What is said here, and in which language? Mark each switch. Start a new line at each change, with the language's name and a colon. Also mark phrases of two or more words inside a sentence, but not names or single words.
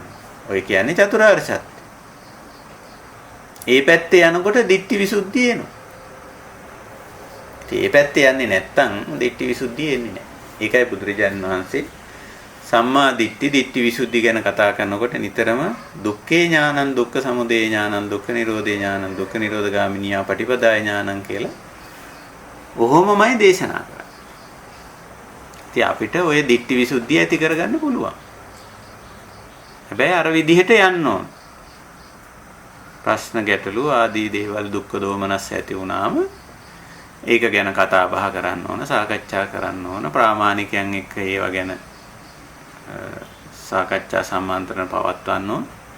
Sinhala: ඔය කියන්නේ චතුරාර්ය සත්‍ය. ඒ පැත්තේ යනකොට දිට්ඨි විසුද්ධිය එනවා. ඒ පැත්තේ යන්නේ නැත්තම් දිට්ඨි විසුද්ධිය එන්නේ නැහැ. ඒකයි බුදුරජාණන් වහන්සේ
Pali: සම්මා දිට්ඨි විසුද්ධි
Sinhala: ගැන කතා කරනකොට නිතරම
Pali: දුක්ඛේ ඥානං, දුක්ඛ සමුදය ඥානං, දුක්ඛ නිරෝධේ ඥානං, දුක්ඛ නිරෝධගාමිනියා පටිපදාය ඥානං
Sinhala: කියලා ඔහොමමයි දේශනා කරන්නේ. ඉතින් අපිට ওই දිට්ඨි විසුද්ධිය ඇති කරගන්න පුළුවන්. හැබැයි අර විදිහට යන්න ඕන. ප්‍රශ්න ගැටලු ආදී දේවල් දුක්ඛ දෝමනස් ඇති වුණාම ඒක ගැන කතා බහ කරන්න ඕන, සාකච්ඡා කරන්න ඕන, ප්‍රාමාණිකයන් එක්ක ඒවා ගැන සාකච්ඡා සම්මන්ත්‍රණ පවත්වන්න ඕන.